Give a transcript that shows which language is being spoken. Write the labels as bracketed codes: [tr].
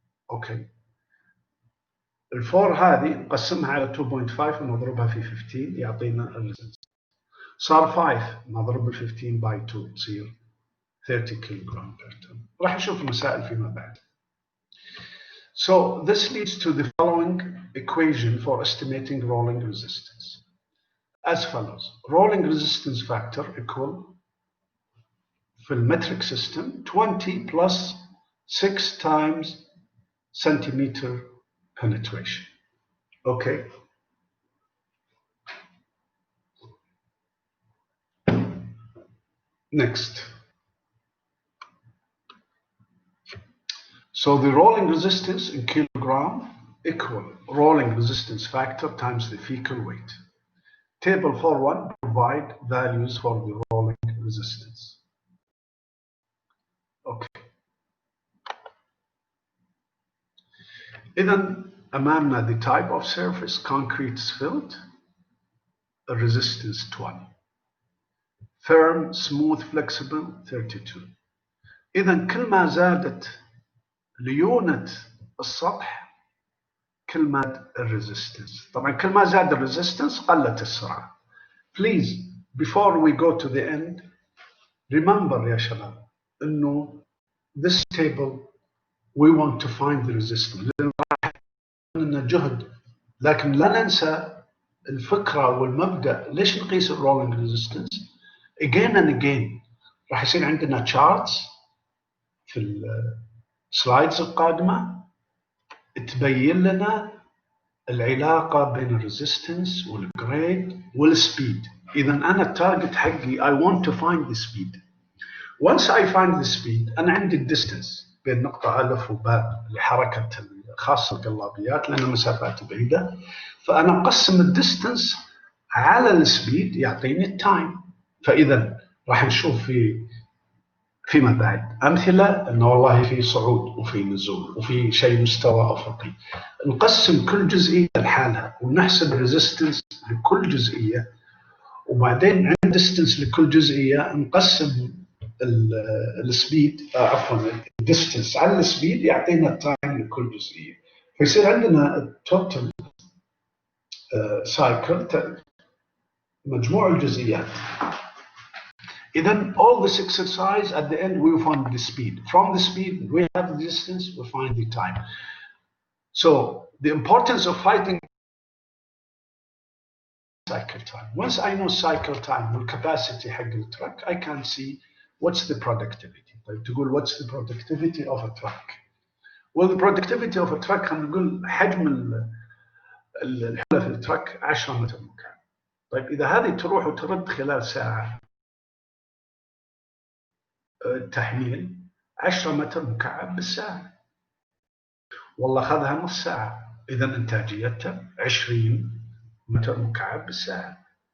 [ar] اوكي، الفور هذه نقسمها على 2.5 ونضربها في 15 يعطينا الريزستنس. صار 5 نضرب ال 15 باي 2 تصير 30 كيلوغرام بير طن. راح نشوف المسائل فيما بعد. [en] So this leads to the following equation for estimating rolling resistance as follows. Rolling resistance factor equal [ar] في المترك [en] system 20 plus 6 times centimeter penetration. Okay. Next. So the rolling resistance in kilogram equal rolling resistance factor times the vehicle weight. Table 4.1 provide values for the rolling resistance. Okay. [ar] إذن أمامنا [en] the type of surface concrete asphalt, a resistance 20. Firm, smooth, flexible 32. [ar] إذن كل ما زادت ليونة السطح كل ما الريزيستنس. طبعا كل ما زاد الريزيستنس قلت السرعة. [en] Please before we go to the end remember [ar] يا شباب إنه [en] this table we want to find the resistance. [ar] لأن راح لنا جهد، لكن لا ننسى الفكرة والمبدأ. ليش نقيس الرولينج ريزيستنس؟ [en] again and again [ar] راح يصير عندنا charts في السلايدز القادمة تبين لنا العلاقة بين الريزيستنس والجريد والسبيد. إذا أنا التارجت حقي [en] I want to find the speed. [ar] Once I find the speed أنا عندي الديستنس بين نقطة ألف وباء لحركة خاصة القلابيات لأن مسافات بعيدة، فأنا أقسم الديستنس على السبيد يعطيني التايم. فإذا راح نشوف فيما بعد أمثلة أنه والله في صعود وفي نزول وفي شيء مستوى أفقي. نقسم كل جزئية لحالها ونحسب ريزيستنس لكل جزئية، وبعدين عند ديستنس لكل جزئية نقسم السبيد عفوا الديستنس على السبيد يعطينا التايم لكل جزئية، فيصير عندنا التوتال سايكل مجموع الجزئيات [en] Then all this exercise, at the end, we find the speed. From the speed, we have the distance, we find the time. So the importance of fighting cycle time. Once I know cycle time والcapacity [ar] حق التراك, [en] I can see what's the productivity. [ar] طيب تقول [en] what's the productivity of a truck? Well, the productivity of a truck, [ar] خلينا نقول حجم الحملة في التراك 10 متر مكعب. طيب إذا هذه تروح وترد خلال ساعة تحميل 10 متر مكعب بالساعة، والله أخذها نص ساعة، إذا إنتاجيتها 20 متر مكعب بالساعة.